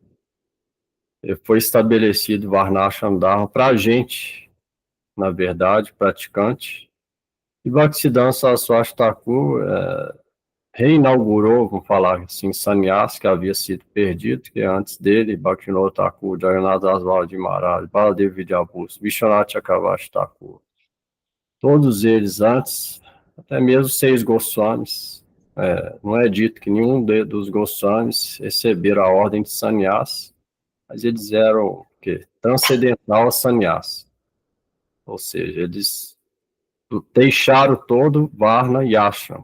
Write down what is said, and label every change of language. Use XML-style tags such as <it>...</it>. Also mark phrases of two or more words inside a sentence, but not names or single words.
<pt>Foi estabelecido Varnashram Dharma para a gente, na verdade, praticante. E Bhaktisiddhanta Saraswati Thakur reinaugurou, vamos falar assim, Sannyasa, que havia sido perdido, que antes dele, Bhaktivinoda Thakur, Jagannath Das Valdi Maharaj, Baladev Vidyabhus, Vishwanath Chakravarti Thakur, todos eles antes, até mesmo 6 Goswamis, não é dito que nenhum dos Goswamis receberam a ordem de Sannyasa, mas eles eram o quê? Transcendental a Sannyasa, ou seja, eles deixaram todo Varna e Ashram.</pt>